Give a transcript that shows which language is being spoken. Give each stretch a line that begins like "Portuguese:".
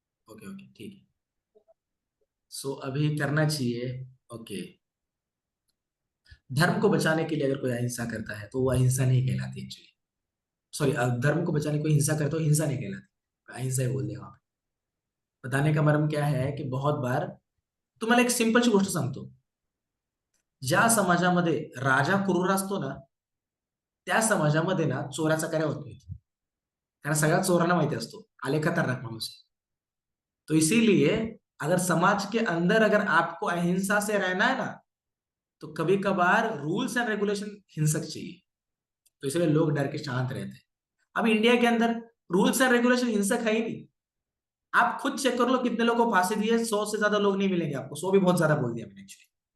Hindi: Okay okay ठीक है। सो अभी करना चाहिए। ओके, धर्म को बचाने के लिए अगर कोई अहिंसा करता है तो वो अहिंसा नहीं कहलाती एक्चुअली। सॉरी, धर्म को बचाने कोई हिंसा करता है तो हिंसा नहीं कहलाती, अहिंसा ही बोल दिया वहां पे। बताने का मर्म क्या है कि बहुत बार
Marathi: तुम्हाला एक सिंपलची गोष्ट सांगतो, ज्या समाजामध्ये राजा क्रूर असतो ना, त्या समाजामध्ये ना चोराचा कार्य होत नाही, कारण सगळ्या चोरांना माहिती असतो आले खतरनाक माणूस है।
Hindi: तो इसीलिए अगर समाज के अंदर अगर आपको अहिंसा से रहना है ना, तो कभी कभार रूल्स एंड रेगुलेशन हिंसक चाहिए। तो इसलिए लोग डर के शांत रहते हैं। अब इंडिया के अंदर रूल्स एंड रेगुलेशन हिंसक है ही नहीं। आप खुद चेक कर लो कितने लोगों को फांसी दी है, 100 से ज्यादा लोग नहीं मिलेंगे आपको, 100 भी बहुत ज्यादा बोल दिया मैंने एक्चुअली।